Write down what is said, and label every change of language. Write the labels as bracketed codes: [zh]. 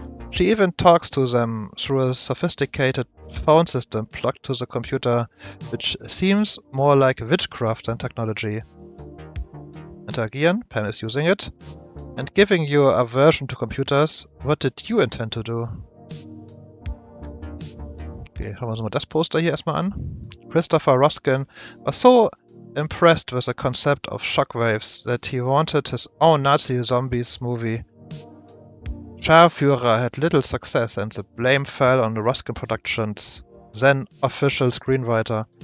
[en] She even talks to them through a sophisticated phone system plugged to the computer, which seems more like witchcraft than technology. Interagieren, Pam is using it. And giving you a aversion to computers, what did you intend to do? [de] Okay, schauen wir uns mal das Poster hier erstmal an. [en] Christopher Ruskin was so impressed with the concept of shockwaves that he wanted his own Nazi zombies movie. Scharführer had little success and the blame fell on the Ruskin Productions, then official screenwriter.